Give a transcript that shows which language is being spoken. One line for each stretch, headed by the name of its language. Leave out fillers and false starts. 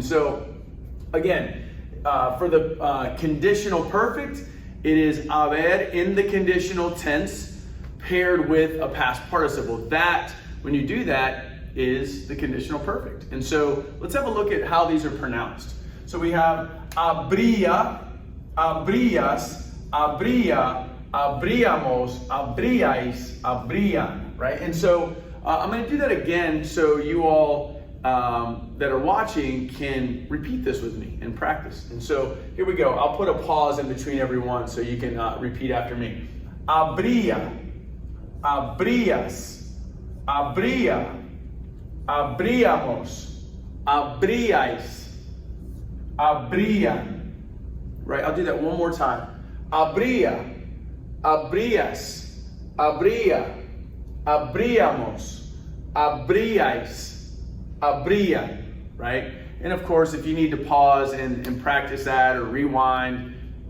English: And so, again, for the conditional perfect, it is haber in the conditional tense paired with a past participle. That, when you do that, is the conditional perfect. And so let's have a look at how these are pronounced. So we have
Spanish: habría, habrías, habría, habríamos, habríais, habrían,
English: right? And so I'm going to do that again so you all that are watching can repeat this with me and practice. And so here we go. I'll put a pause in between every one so you can repeat after me.
Spanish: Habría, habrías, habría, habríamos, habríais, habrían.
English: Right, I'll do that one more time.
Spanish: Habría, habrías, habría, habríamos, habríais, habrían.
English: Right? And of course, if you need to pause and practice that or rewind,